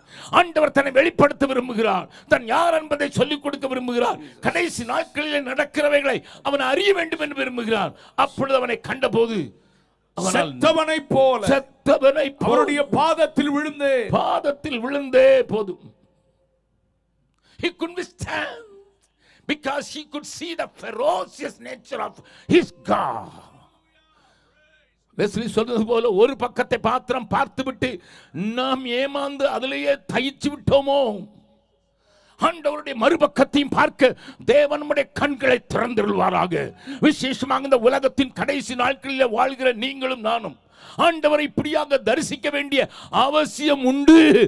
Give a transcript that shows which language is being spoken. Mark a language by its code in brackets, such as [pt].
[ta] ஆண்டவர் தன்னை வெளிப்படுத்த விரும்புகிறார், தன் யார் என்பதை சொல்லிக் கொடுக்க விரும்புகிறார். கடைசி நாட்களில் நடக்கிறவைகளை அவன் அறிய வேண்டும் என்று விரும்புகிறார். அப்பொழுது அவனை கண்டபோது செத்தவனை போல அவருடைய பாதத்தில் விழுந்தே போதும். [en] He couldn't stand because he could see the ferocious nature of his God. [ta] Wesley சொல்றது போல ஒரு பக்கத்தை பாத்திரம் பார்த்துவிட்டு நாம் ஏமாந்து அதிலேயே தயிச்சு விட்டோமோ, ஆண்டவருடைய மறுபக்கத்தையும் பார்க்க தேவன் நம்முடைய கண்களை திறந்திருவாராக. விசேஷமாக இந்த உலகத்தின் கடைசி நாட்களில் வாழ்கிற நீங்களும் நானும் ஆண்டவரை இப்படியாக தரிசிக்க வேண்டிய அவசியம் உண்டு.